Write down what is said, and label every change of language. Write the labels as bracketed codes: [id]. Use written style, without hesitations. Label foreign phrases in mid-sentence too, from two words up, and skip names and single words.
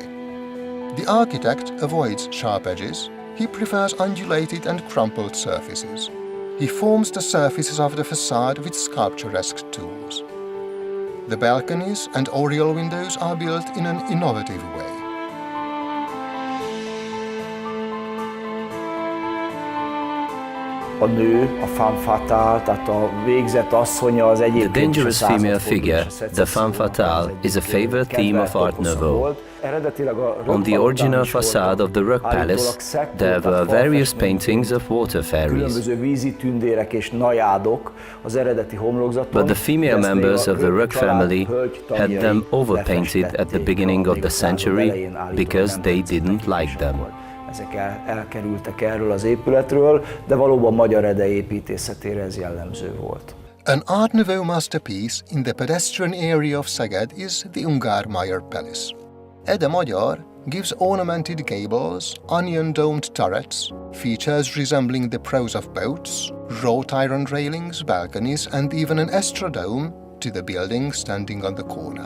[en] The architect avoids sharp edges. He prefers undulated and crumpled surfaces. He forms the surfaces of the facade with sculpturesque tools. The balconies and oriel windows are built in an innovative way. [hu] A nő, a [fr] femme fatale, [hu] tehát a végzett asszonya az egyébként [en] The dangerous female figure, the [fr] femme fatale, [en] is a favorite theme of Art Nouveau. On the original facade of the Rök Palace, there were various paintings of water fairies. But the female members of the Rök family had them overpainted at the beginning of the century because they didn't like them. [hu] Ezek elkerültek erről az épületről, de valóban magyar Ede építészetére ez jellemző volt. [en] An Art Nouveau masterpiece in the pedestrian area of Szeged is the Ungár-Meyer Palace. Ede Magyar gives ornamented gables, onion-domed turrets, features resembling the prows of boats, wrought iron railings, balconies, and even an estradome to the building standing on the corner.